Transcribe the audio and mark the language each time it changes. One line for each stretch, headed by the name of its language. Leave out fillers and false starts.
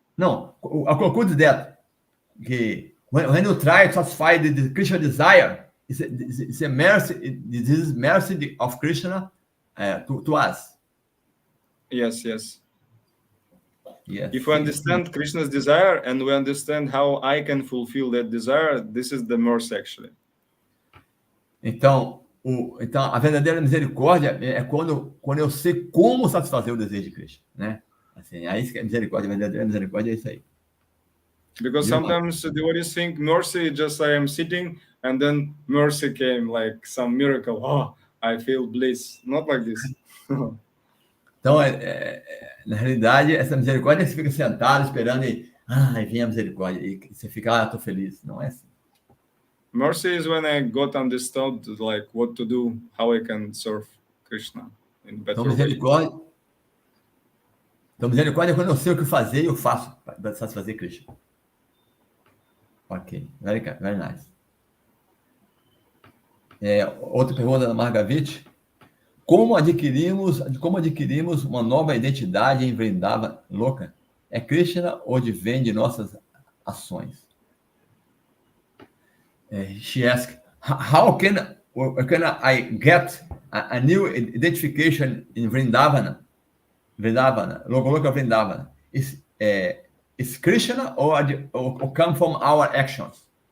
English: No, I conclude that when you try to satisfy the Krishna desire, it's a mercy. This is mercy of Krishna to us. Yes. Yes. If we understand Krishna's desire and we understand how I can fulfill that desire, this is the mercy actually.
Portuguese: Então, a verdadeira misericórdia é quando eu sei como satisfazer o desejo de Krishna, né? Assim, aí que é misericórdia, a verdadeira misericórdia é isso aí.
English: Because sometimes the devotees think mercy just I am sitting and then mercy came like some miracle. Oh, I feel bliss. Not like this.
Portuguese: Então, na realidade, essa misericórdia é que você fica sentado esperando e vem a misericórdia. E você fica, tô feliz. Não é assim.
English: Mercy is when I got understood like what to do, how I can serve Krishna in better way.
Portuguese: Então, misericórdia é quando eu sei o que fazer e eu faço para satisfazer Krishna.
English: Ok, very nice.
Portuguese: Outra pergunta da Margavit. Como adquirimos uma nova identidade em Vrindavan Loka? É Krishna ou advém de nossas ações?
English: She asked, how can I get a new identification in Vrindavana? Loka Vrindavana. Is Krishna or come from our actions?